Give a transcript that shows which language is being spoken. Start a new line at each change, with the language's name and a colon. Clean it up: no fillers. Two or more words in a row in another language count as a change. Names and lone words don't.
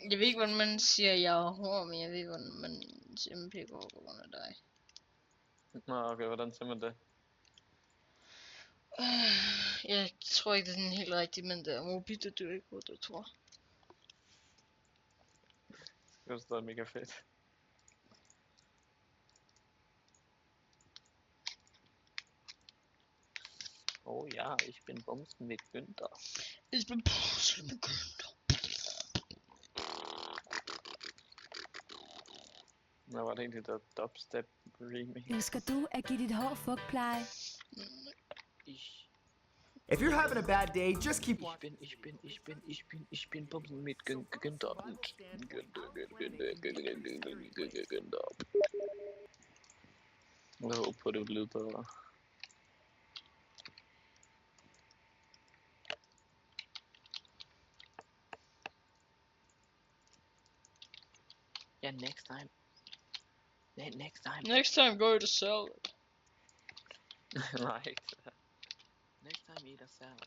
Danish: Jeg ved ikke, hvordan man siger, jeg er hård, men jeg ved, hvordan man siger, man pækker over på grund af dig. Nå, okay, hvordan siger man det? Jeg tror ikke, det er sådan helt rigtigt, men det er mobilt, det er ikke godt, jeg tror. Det er stadig mega fedt.
German: Oh ja, ich bin Bumsen mit Günther. Ich bin Bumsen mit Günther.
Danish: Hvad var det egentlig, der
English: dubstep remix?
Danish: Ønsker du at give dit hår fugtpleje?
English: If you're having a bad day, just keep
German: Ich bin Bumsen mit Günther. Günther.
Danish: Jeg håber på, det lyder bedre.
English: Yeah, next time. Next time, go to salad. Right. Next time, eat a salad.